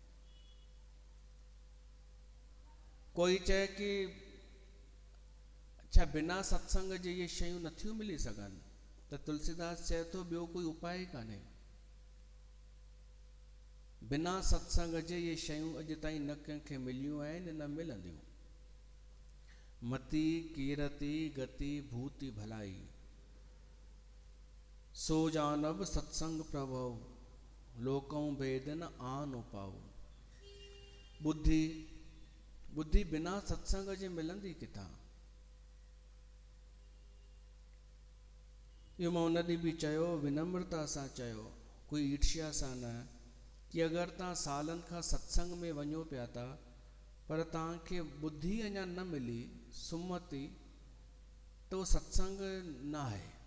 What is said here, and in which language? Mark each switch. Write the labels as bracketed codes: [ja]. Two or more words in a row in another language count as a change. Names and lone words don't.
[sd] कोई चए कि छा बिना सत्संग जे इहे शयूं नथियूं मिली सघनि, त तुलसीदास चए थो ॿियो कोई उपाय ई कान्हे। बिना सत्संग जे इहे शयूं अॼु ताईं न कंहिंखे मिलियूं आहिनि न मिलंदियूं। [awa] मति कीरति गति भूति भलाई, सो जानब सत्संग प्रभव, लोकऊं भेद न आन पाओ। [sd] बुद्धि बिना सत्संग जे मिलंदी किथां? इहो मां उन ॾींहुं बि चयो, विनम्रता सां चयो, कोई ईर्ष्या सां न, कि अगरि तव्हां सालनि खां सत्संग में वञो पिया था पर तव्हांखे बुद्धि अञा न मिली, सुमति, त उहो सत्संग न आहे।